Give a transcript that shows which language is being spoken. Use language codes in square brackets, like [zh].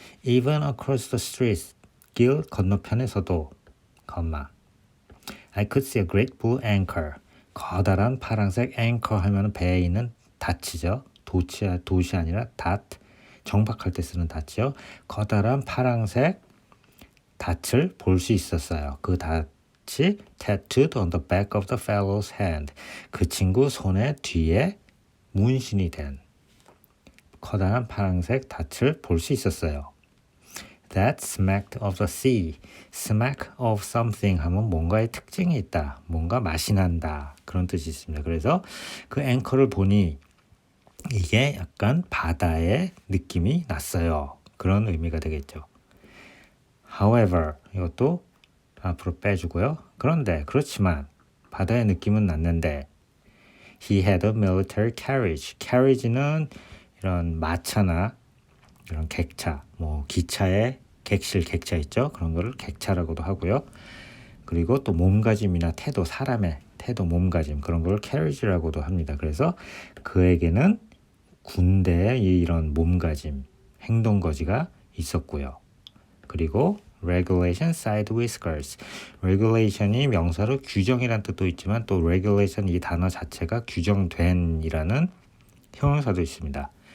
[en] Even across the street, [ko] 길 건너편에서도, [en] I could see a great blue anchor. [ko] 커다란 파란색 anchor 하면 배에 있는 닻이죠. 돛이 아니라 닷. 정박할 때 쓰는 닻이요. 커다란 파란색 닻을 볼 수 있었어요. 그 닻을 [en] 닻이 tattooed on the back of the fellow's hand. [ko] 그 친구 손의 뒤에 문신이 된 커다란 파란색 닻을 볼 수 있었어요. [en] That smacked of the sea. smack of something [ko] 하면 뭔가의 특징이 있다. 뭔가 맛이 난다. 그런 뜻이 있습니다. 그래서 그 앵커를 보니 이게 약간 바다의 느낌이 났어요. 그런 의미가 되겠죠. However, 이것도 앞으로 빼주고요. 그런데 그렇지만 바다의 느낌은 났는데 [en] He had a military carriage. [ko] carriage는 이런 마차나 이런 객차, 뭐 기차의 객실, 객차 있죠? 그런 거를 객차라고도 하고요. 그리고 또 몸가짐이나 태도, 사람의 태도, 몸가짐 그런 걸 carriage라고도 합니다. 그래서 그에게는 군대의 이런 몸가짐, 행동거지가 있었고요. [en] 그리고 regulation side whiskers. [ko] regulation이 명사로 규정이란 뜻도 있지만 또 regulation 이 단어 자체가 규정된이라는 형용사도 있습니다.